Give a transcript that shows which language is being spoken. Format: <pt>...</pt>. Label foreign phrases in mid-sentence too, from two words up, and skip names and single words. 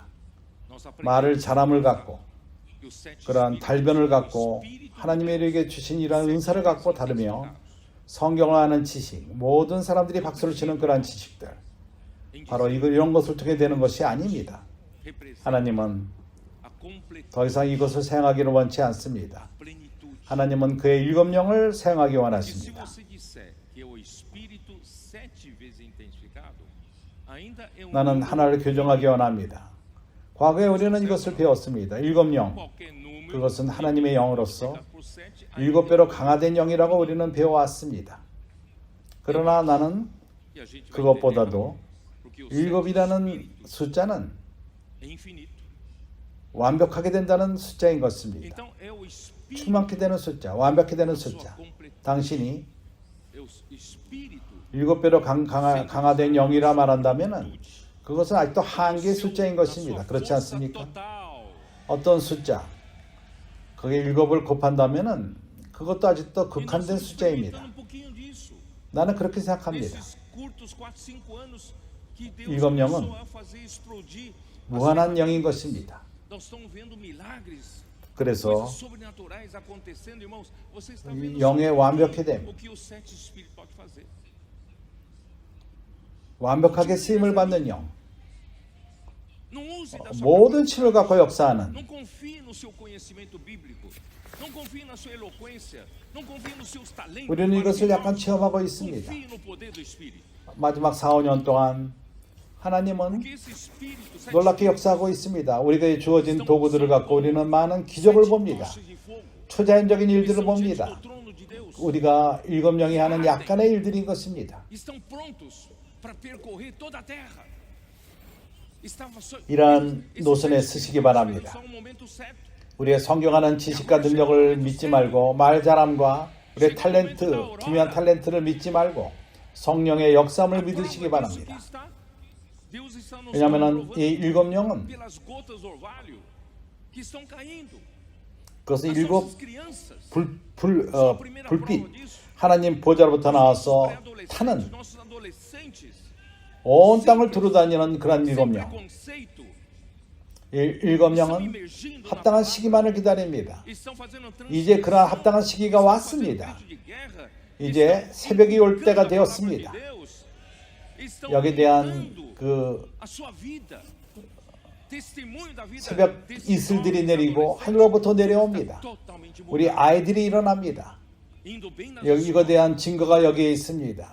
<ko>말을 잘함을 갖고 그러한 달변을 갖고 하나님의 우리에게 주신 이러한 은사를 갖고 다루며 성경을 아는 지식, 모든 사람들이 박수를 치는 그러한 지식들 바로 이런 것을 통해 되는 것이 아닙니다. 하나님은 더 이상 이것을 사용하기를 원치 않습니다. 하나님은 그의 7영을 사용하기 원하십니다.</ko> <pt>ainda é um</pt> <ko>나는 하나를 교정하기 원합니다. 과거에 우리는 이것을 배웠습니다. 일곱 영,</ko> <pt>qualquer número.</pt> <ko>그것은 하나님의 영으로서</ko> <pt>Por 7,</pt> <ko>일곱 배로 강화된 영이라고 우리는 배워왔습니다. 그러나 나는</ko> <pt>e a gente vai</pt> <ko>그것보다도</ko> <pt>entender, porque o</pt> <ko>일곱이라는 숫자는</ko> <pt>é infinito.</pt> <ko>완벽하게 된다는 숫자인 것입니다.</ko> <pt>Então é o espírito,</pt> <ko>충만케 되는 숫자, 완벽히 되는</ko> <pt>sua</pt> <ko>숫자.</ko> <pt>completude.</pt> <ko>당신이</ko> <pt>É o espírito</pt> <ko>일곱 배로 강화된 영이라 말한다면은 그것은 아직도 한계의 숫자인 것입니다. 그렇지 않습니까?</ko> <pt>total.</pt> <ko>어떤 숫자, 그게 일곱을 곱한다면은 그것도 아직도 극한된 숫자입니다.</ko> <pt>Um pouquinho disso.</pt> <ko>나는 그렇게 생각합니다.</ko> <pt>Nesses curtos 4, 5 anos que Deus</pt> <ko>일곱 영은</ko> <pt>começou a fazer explodir.</pt> <ko>무한한 영인 것입니다.</ko> <pt>Nós estamos vendo milagres,</pt> <ko>그래서</ko> <pt>coisas sobrenaturais acontecendo, irmãos. Você está</pt> <ko>이</ko> <pt>vendo</pt> <ko>영의</ko> <pt>só</pt> <ko>완벽해됨,</ko> <pt>o que o sete espírito pode fazer.</pt> <ko>완벽하게 쓰임을 받는 영,</ko> <pt>Não use da sua</pt> <ko>모든 힘을 갖고 역사하는</ko> <pt>Não confie no seu conhecimento bíblico. Não confie na sua eloquência. Não confie nos seus talentos.</pt> <ko>우리는 이것을 약간 체험하고 있습니다.</ko> <pt>Confie no poder do Espírito.</pt> <ko>마지막 4, 5년 동안 하나님은</ko> <pt>Porque esse Espírito sai</pt> <ko>놀랍게 역사하고 있습니다. 우리가 주어진 도구들을 갖고 우리는 많은 기적을 봅니다.</ko> <pt>de fogo.</pt> <ko>초자연적인 일들을</ko> <pt>Estão diante</pt> <ko>봅니다.</ko> <pt>do trono de Deus.</pt> <ko>우리가 일곱 영이 하는 약간의 일들인 것입니다.</ko> <pt>Estão prontos para percorrer toda a terra. Estava só</pt> <ko>이러한</ko> <pt>esse</pt> <ko>노선에</ko> <pt>sete</pt> <ko>서시기</ko> <pt>espíritos</pt> <ko>바랍니다.</ko> <pt>só um momento certo.</pt> <ko>우리의 성경하는 지식과 능력을 믿지 말고 말 잘함과 우리의 탤런트, 기묘한 탤런트를 믿지 말고 성령의 역사함을 믿으시기 바랍니다. 왜냐하면 이 일곱 영은</ko> <pt>pelas gotas do orvalho que estão caindo.</pt> <ko>그것은</ko> <pt>As</pt> <ko>일곱</ko> <pt>nossas crianças.</pt> <ko>불빛 하나님 보좌로부터 나와서</ko> <pt>Pré-adolescentes,</pt> <ko>타는</ko> <pt>nossos adolescentes.</pt> <ko>온 땅을 두루다니는 그런</ko> <pt>Sem</pt> <ko>일곱 영.</ko> <pt>preconceito.</pt> <ko>일곱</ko> <pt>Estão</pt> <ko>영은</ko> <pt>emergindo na</pt> <ko>합당한</ko> <pt>palavra.</pt> <ko>시기만을 기다립니다.</ko> <pt>Estão fazendo</pt> <ko>이제 그러한 합당한 시기가 왔습니다. 이제 새벽이 올 때가 되었습니다. 여기에 대한 그 새벽 이슬들이 내리고 하늘로부터 내려옵니다. 우리 아이들이 일어납니다. 이거에 대한 증거가 여기에 있습니다.</ko>